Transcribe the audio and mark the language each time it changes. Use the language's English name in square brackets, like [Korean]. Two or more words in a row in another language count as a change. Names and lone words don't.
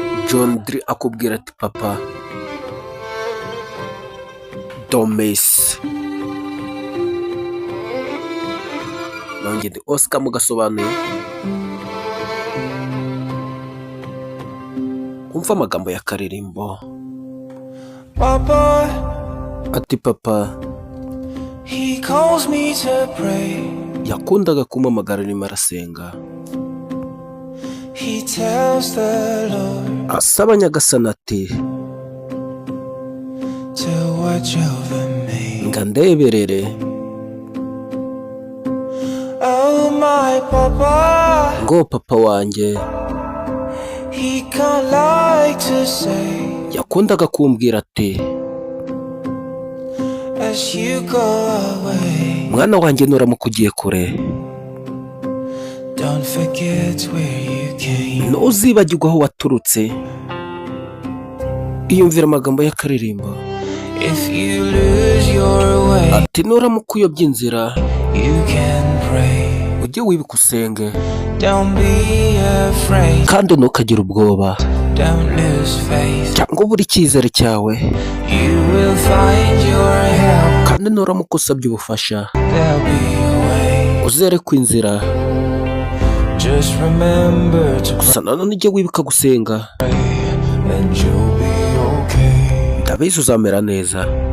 [Kinyarwanda] John Dre akubwira ati, "Papa, [English] don't mess." [Kinyarwanda] Nanjye ndi Oscar mu gasobanuye. Umva amagambo ya karirimbo. Papa, Ati, "Papa, [English] he calls me to pray. [Kinyarwanda] yakundaga kumpamagara arimo arasenga." [English] He tells the Lord [Kinyarwanda] Asaba Nyagasani ati, [English] to watch over me. [Kinyarwanda] "Nga ndeberere." [English] Oh, my papa. [Kinyarwanda] Ngo papa wanjye. [English] He can't lie to say [Kinyarwanda] Yakundaga kumbwira ati, [English] as you go away. [Kinyarwanda] "Mwana wanjye nuramuka ugiye kure, [English] Don't forget where you came. [Kinyarwanda] ntuzibagirwe aho waturutse." Iyumvira amagambo y'akaririmbo. [English] If you lose your way, [Kinyarwanda] Ati, "Nuramuka uyobye inzira, [English] you can pray. [Kinyarwanda] ujye wibuka usenge. [English] Don't be afraid. [Kinyarwanda] Kandi ntukagire ubwoba. [English] Don't lose faith. [Kinyarwanda] Cyangwa ubure icyizere cyawe. [English] You will find your help. [Kinyarwanda] Kandi nuramuka usabye ubufasha, [English] There'll be a way. [Kinyarwanda] uzere ku inzira. [English] Just remember to [Kinyarwanda] Gusa nanone ujye wibuka gusenga. [English] pray, and you'll be okay." [Kinyarwanda] Ndabizi uzamera neza.